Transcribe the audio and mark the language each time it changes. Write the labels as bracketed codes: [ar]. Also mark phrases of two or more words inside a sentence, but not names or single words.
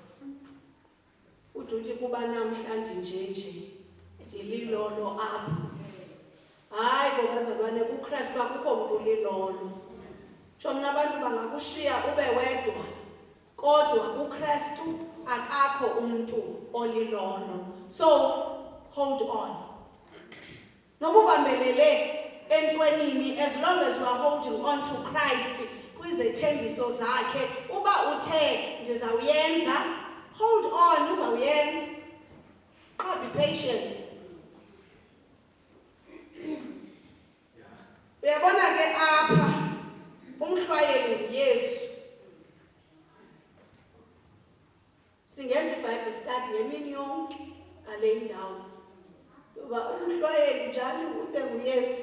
[xh] Uthi kuba namhlanje nje ndililolo apha. Hayi bazalwane, kuKristu akukho mntu ulilolo. Mna abantu bangakushiya ube wedwa, kodwa kuKristu akakho umntu olilolo. [en] So hold on. [xh] Nokubambelele entweni entwenini [en] as long as we are holding on to Christ [xh] kwizethembiso zakhe. Uba uthe ndizawuyenza, [en] hold on, uzawuyenza. Be patient. [xh] Uyabona ke apha umhlwayeli nguYesu. Singenza [en] iBible study [xh] yemini yonke ngale ndawo. Kuba umhlwayeli njalo ube nguYesu.